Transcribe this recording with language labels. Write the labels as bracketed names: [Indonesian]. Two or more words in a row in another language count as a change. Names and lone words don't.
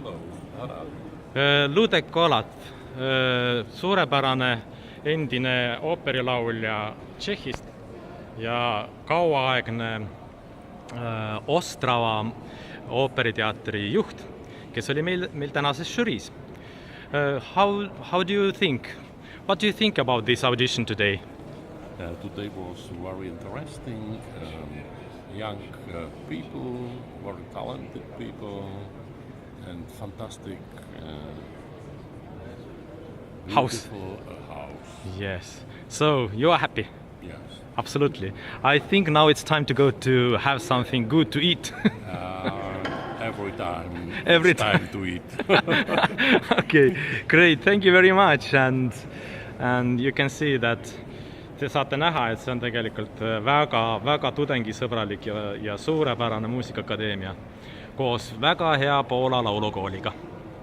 [Estonian] Ludek Kolat, suurepärane endine ooperilaulja Tšehhist ja kauaaegne Ostrava ooperiteatri juht, kes oli meil tänases žüriis. [English] How do you think? What do you think about this audition today? Today was very interesting. Young people, very talented people, and fantastic beautiful house. Yes. So you are happy? Yes. Absolutely. I think now it's time to go to have something good to eat. Every time. Every time to eat. Okay, great. Thank you very much. And you can see that [Estonian] te saate näha, et see on tegelikult väga tudengisõbralik ja suurepärane muusikaakadeemia koos väga hea Poola laulukooliga.